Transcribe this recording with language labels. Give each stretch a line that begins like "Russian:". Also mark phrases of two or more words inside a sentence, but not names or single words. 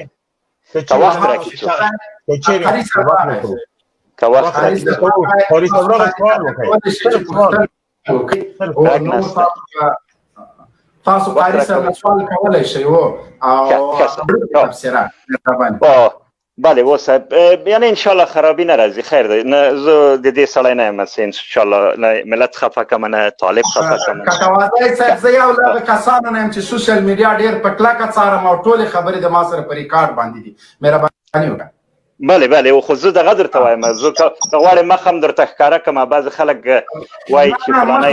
Pashto: که وخت راکړي که چیرې قاري صاحب راغی. که وخت قاري راکړي صاحب قاري صاحب راغی سوال وکړئ تاسو قاري صاحب نه سوال کولی شئ او تبصره مهرباني بله و صاحب یعنی انشالله خرابی نرازی خیر ده نه زه د دې سړی نه یم انشالله نه ملت خفه کم نه طالب خفه کم کټوازی صاحب زه یو له کسانو نه یم چې
English: social media
Pashto: ډېر په کلکه څارم او ټولې خبرې د ما سره په ریکارډ باندې دي مهرباني وکړه بله خو زه دغه درته وایم زه که غواړې مخ هم درته ښکاره کړم بعضې خلک وایي چې فلانی